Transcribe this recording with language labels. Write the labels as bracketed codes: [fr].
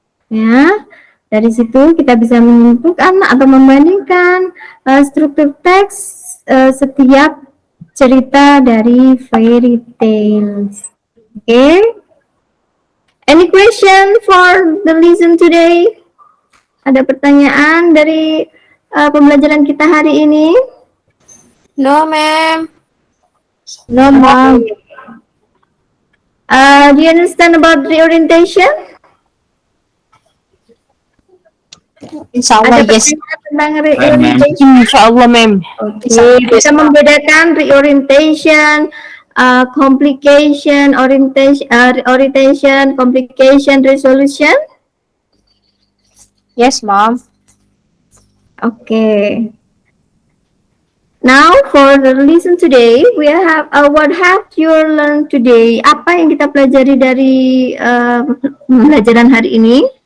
[id] Ya, dari situ kita bisa menentukan atau membandingkan struktur teks setiap cerita dari fairy tales. Oke. [en] Any question for the lesson today? [id] Ada pertanyaan dari pembelajaran kita hari ini? [en] No, ma'am. No, ma'am. Do you understand about reorientation? [id] Insya Allah, Ada [en] yes. [id] pertanyaan tentang reorientation? Insyaallah, ma'am. Oke, bisa membedakan reorientation, complication, orientation, complication, resolution. [en] Yes, ma'am. Okay. Now for the lesson today, we have what have you learned today? [id] Apa yang kita pelajari dari pembelajaran hari ini?